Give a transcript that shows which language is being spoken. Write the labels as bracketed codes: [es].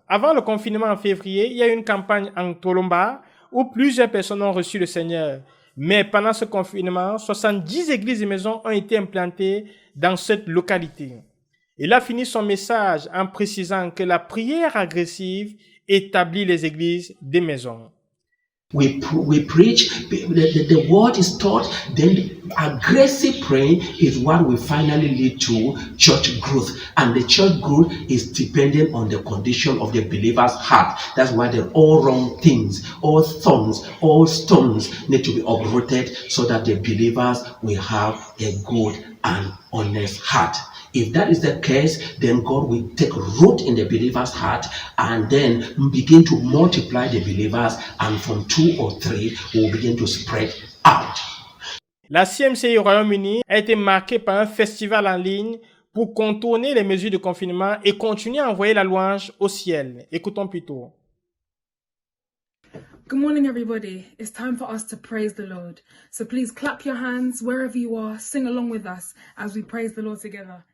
[fr] Avant le confinement en février, il y a eu une campagne en Tolomba où plusieurs personnes ont reçu le Seigneur. Mais pendant ce confinement, 70 églises et maisons ont été implantées dans cette localité. Il a fini son message en précisant que la prière agressive établit les églises des maisons. [en] We preach, the word is taught, then aggressive praying is what will finally lead to church growth. And the church growth is dependent on the condition of the believer's heart. That's why all wrong things, all thorns, all stones need to be uprooted so that the believers will have a good and honest heart. If that is the case, then God will take root in the believer's heart and then begin to multiply the believers, and from 2 or 3 will begin to spread out. [fr] La CMCI au Royaume-Uni a été marquée par un festival en ligne pour contourner les mesures de confinement et continuer à envoyer la louange au ciel. Écoutons plutôt. [en] Good morning, everybody. It's time for us to praise the Lord. So please clap your hands wherever you are. Sing along with us as we praise the Lord together.